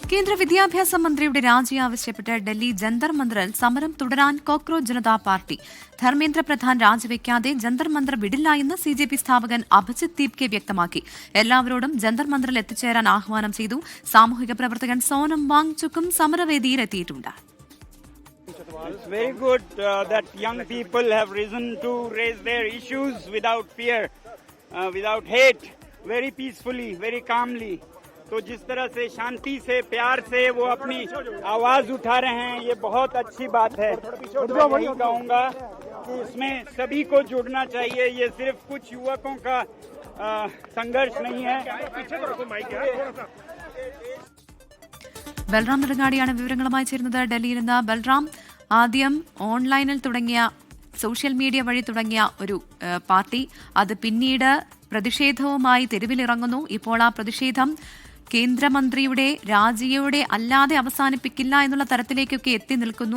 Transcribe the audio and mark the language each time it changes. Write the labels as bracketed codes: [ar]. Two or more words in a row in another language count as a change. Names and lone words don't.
[ml] കേന്ദ്ര വിദ്യാഭ്യാസ മന്ത്രിയുടെ രാജി ആവശ്യപ്പെട്ട് ഡൽഹി ജന്തർ മന്ദറിൽ സമരം തുടരാൻ കോക്രോച്ച് ജനതാ പാർട്ടി. ധർമ്മേന്ദ്ര പ്രധാൻ രാജിവെക്കാതെ ജന്തർ മന്ദർ വിടില്ല എന്ന് സിജെപി സ്ഥാപകൻ അഭിജിത് ദീപ്കെ വ്യക്തമാക്കി. എല്ലാവരോടും ജന്തർ മന്ദറിൽ എത്തിച്ചേരാൻ ആഹ്വാനം ചെയ്തു. സാമൂഹിക പ്രവർത്തകൻ സോനം വാങ്ചുക്കും സമരവേദിയിൽ എത്തിയിട്ടുണ്ട്. [en] It's very good that young people have risen to raise their issues without fear, without hate, very peacefully, very calmly. [hi] तो जिस तरह से शांति से प्यार से वो अपनी आवाज उठा रहे हैं, ये बहुत अच्छी बात है। मैं वही कहूँगा कि इसमें सभी को जुड़ना चाहिए। ये सिर्फ कुछ युवकों का संघर्ष नहीं है। [ml] ബൽറാം നെടുങ്ങാടിയാണ് വിവരങ്ങളുമായി ചേരുന്നത് ഡൽഹിയിൽ നിന്ന്. ബൽറാം, ആദ്യം ഓൺലൈനിൽ തുടങ്ങിയ [en] social media [ml] വഴി തുടങ്ങിയ ഒരു പാർട്ടി അത് പിന്നീട് പ്രതിഷേധവുമായി തെരുവിലിറങ്ങുന്നു. ഇപ്പോൾ ആ പ്രതിഷേധം കേന്ദ്രമന്ത്രിയുടെ രാജിയോടെ അല്ലാതെ അവസാനിപ്പിക്കില്ല എന്നുള്ള തരത്തിലേക്കൊക്കെ എത്തി നിൽക്കുന്നു.